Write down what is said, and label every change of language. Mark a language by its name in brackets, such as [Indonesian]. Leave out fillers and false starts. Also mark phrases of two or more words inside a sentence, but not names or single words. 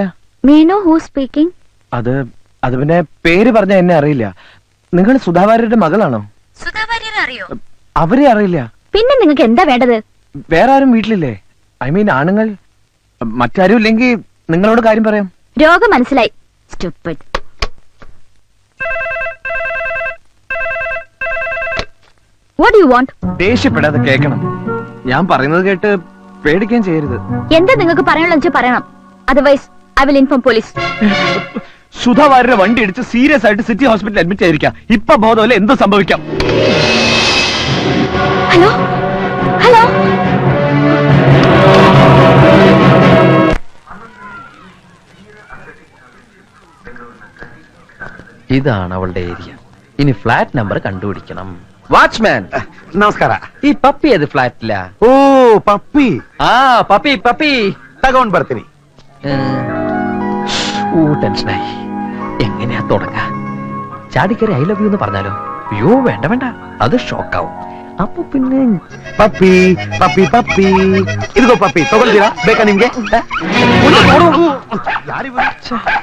[English] Meenu who speaking? [Malayalam] അത് പിന്നെ പേര് പറഞ്ഞ എന്നെ അറിയില്ല. നിങ്ങൾ സുധാ വാര്യരുടെ മകളാണോ? സുധാവാര്യരെ അറിയോ? അവരെ അറിയില്ല. പിന്നെ നിങ്ങൾക്ക് എന്താ വേണ്ടത്? വേറെ ആരും വീട്ടിലില്ലേ? [English] I mean [Malayalam] ആണുങ്ങൾ. മറ്റാരും ഇല്ലെങ്കിൽ നിങ്ങളോട് കാര്യം പറയാം. രോഗം മനസ്സിലായി. [English] Stupid. What do you want? [Malayalam] ദേഷ്യപ്പെടാതെ കേൾക്കണം. ഞാൻ പറയുന്നത് കേട്ട് പേടിക്കാൻ ചെയ്യരുത്. എന്താ നിങ്ങൾക്ക് പറയാനുള്ള പറയണം. [English] otherwise I will inform police. [Malayalam] സുധാ വാര്യരുടെ വണ്ടി ഇടിച്ച് സീരിയസ് ആയിട്ട് സിറ്റി ഹോസ്പിറ്റലിൽ അഡ്മിറ്റ് ആയിരിക്കാം. ഇപ്പൊ ബോധമല്ല, എന്ത് സംഭവിക്കാം? ഹലോ ഹലോ, ഇതാണ് അവളുടെ ഏരിയ. ഇനി ഫ്ലാറ്റ് നമ്പർ കണ്ടുപിടിക്കണം. വാച്ച്മാൻ, [Kannada] ನಮಸ್ಕಾರ. [Malayalam] ഈ പപ്പി ഏത് ഫ്ലാറ്റില? [Kannada] ಓ ಪಪ್ಪಿ, [Malayalam] ആ പപ്പി പപ്പി [Kannada] ತಗೊಂಡ್ ಬರ್ತೀನಿ. [Malayalam] ടെൻഷനായി. എങ്ങനെയാ തുടങ്ങാ? ചാടിക്കറി [English] I love you [Malayalam] എന്ന് പറഞ്ഞാലോ? അയ്യോ വേണ്ട വേണ്ട, അത് ഷോക്കാവും. അപ്പൊ പിന്നെ [Kannada] ಪಪ್ಪಿ ಪಪ್ಪಿ ಪಪ್ಪಿ, ಇದಿಗೋ ಪಪ್ಪಿ, ತಗೊಳ್ತೀರಾ? ಬೇಕಾ ನಿಮ್ಗೆ? ಯಾರಿವ್ರು?